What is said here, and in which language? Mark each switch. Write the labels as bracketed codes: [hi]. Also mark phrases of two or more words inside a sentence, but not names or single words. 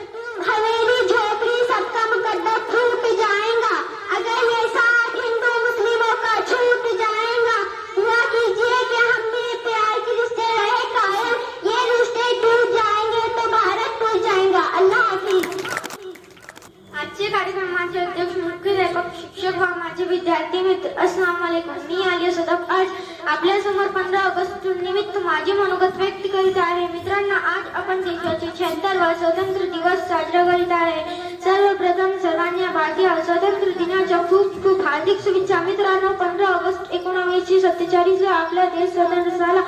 [hi] हवेली झोपड़ी सबका मुकद्दर फूट जाएगा अगर ये साथ हिंदू मुस्लिमों का छूट जाएगा। दुआ कीजिए कि हम भी प्यार के रिश्ते रहे कायम, ये रिश्ते टूट जाएंगे तो भारत टूट जाएगा। अल्लाह हाफिज। [mr] आजचे कार्यक्रमाचे अध्यक्ष, मुख्याध्यापक, शिक्षक व माझे विद्यार्थी मित्र, [ar] السلام عليكم. [mr] मी आलिया सदफ आज आपल्या समोर 15 ऑगस्ट निमित्त माझे मनोगत व्यक्त करीत आहे. मित्रांनो, आज आपण देशाचे 76वा स्वातंत्र्य दिवस साजरा करीत आहे. सर्वप्रथम सर्वांना भारतीय स्वातंत्र्य दिनाच्या खूप खूप हार्दिक शुभेच्छा. मित्रांनो, 15 ऑगस्ट 1947 ला आपला देश स्वतंत्र झाला.